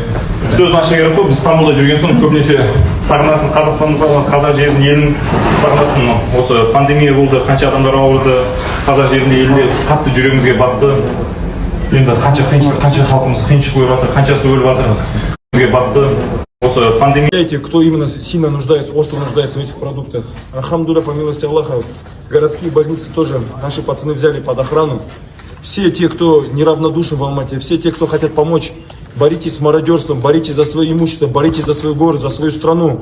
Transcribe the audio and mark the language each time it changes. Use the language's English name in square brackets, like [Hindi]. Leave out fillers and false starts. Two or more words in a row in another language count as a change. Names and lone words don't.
[Kazakh] Сөзін аша керек қой, біз Стамбулда жүрген соң көбінесе сағынасың, Қазақстанды, қазақ жерінің елін сағынасың. Осы пандемия болды, қанша адамдар ауырды, қазақ жерінде елде қатты жүрегімізге батты. Енді қанша халқымыз қиыншылық көріп жатыр, қаншасы өліп жатыр, батты. Осы пандемия. [Russian] Знаете, кто именно сильно нуждается, остро нуждается в этих продуктах? Алхамдулилля, по милости Аллаха, городские больницы тоже наши пацаны взяли под охрану. Все те, кто неравнодушен в Алмате, все те, кто хотят помочь, боритесь с мародерством, боритесь за свое имущество, боритесь за свой город, за свою страну.